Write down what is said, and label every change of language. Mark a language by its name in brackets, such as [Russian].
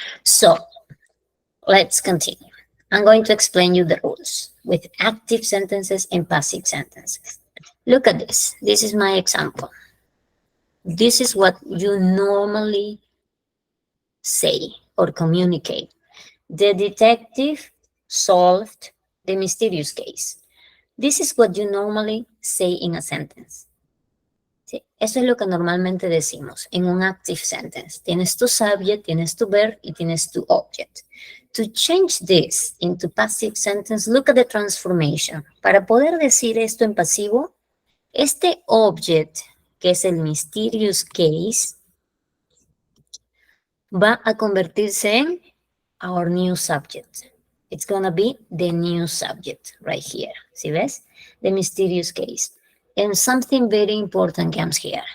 [English] So let's continue. I'm going to explain you the rules with active sentences and passive sentences. Look at this. This is my example. This is what you normally say or communicate. The detective solved the mysterious case. This is what you normally say in a sentence. [Spanish] ¿Sí? Eso es lo que normalmente decimos en un active sentence. Tienes tu subject, tienes tu verb y tienes tu object. [English] To change this into passive sentence, look at the transformation. [Spanish] Para poder decir esto en pasivo, este object, que es el mysterious case, va a convertirse en [English] our new subject. It's going to be the new subject right here. [Spanish] ¿Sí ves? [English] The mysterious case. And something very important comes here.